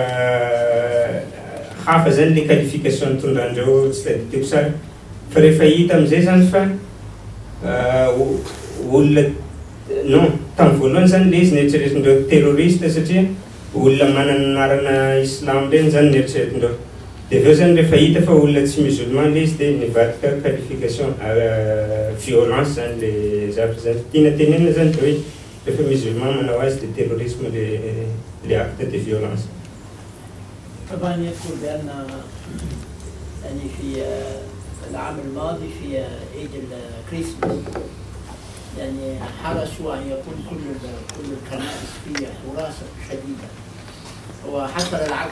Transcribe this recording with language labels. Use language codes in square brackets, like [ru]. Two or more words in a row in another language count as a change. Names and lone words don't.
[mg] hafa zany le qualification tondrandreo tsy tadidiko sara fa rehefa hita amin'izay zany fa olona non tamin'ny voalohany zany le izy nieritreretindreo terroriste satria olona manana anarana islam reny zany nieritreretindreo dia aveo zany rehefa hita fa olona tsy musulman le izy dia nivadika [fr] qualification violence [mg] zany le zavatra zany tiana tenenina zany de hoe rehefa musulman manao azy dia terrorisme le [fr] acte de violence. [ar] طبعا يذكر بأن يعني في العام الماضي في عيد الكريسماس يعني حرصوا أن يكون كل الكنائس فيها حراسة شديدة وحصل العكس